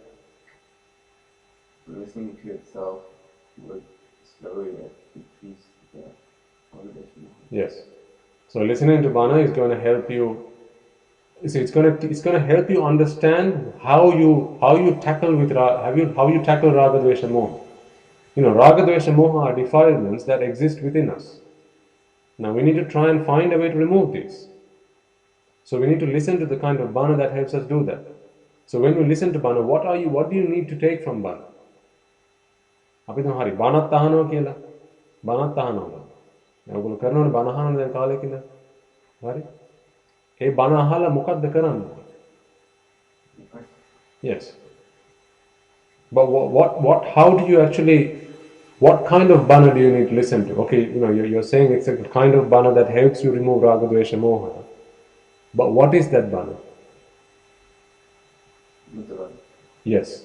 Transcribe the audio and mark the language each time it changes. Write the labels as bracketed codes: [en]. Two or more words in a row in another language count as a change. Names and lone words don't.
[en] Listening to itself would slowly decrease the regulation. Yes. So listening to Bana is going to help you. So it's going to help you understand how you tackle with how you tackle raga, [pi] dvesha, moha. Raga, dvesha, moha [en] are defilements that exist within us. Now we need to try and find a way to remove these. So we need to listen to the kind of Bana that helps us do that. So when you listen to Bana, what do you need to take from Bana? [si] අපි දැන් හරි බණත් අහනවා කියලා. බණත් අහනවා. ඔයගොල්ලෝ කරනවනේ බණ අහන දැන් කාලෙකින්ද? හරි? ඒ බණ අහලා මොකද්ද කරන්නේ? [en] Yes. But how do you actually, what kind of Bana do you need to listen to? Okay, you're saying it's a kind of Bana that helps you remove [pi] raga, dvesha, moha. [en] But what is that Bana? Yes.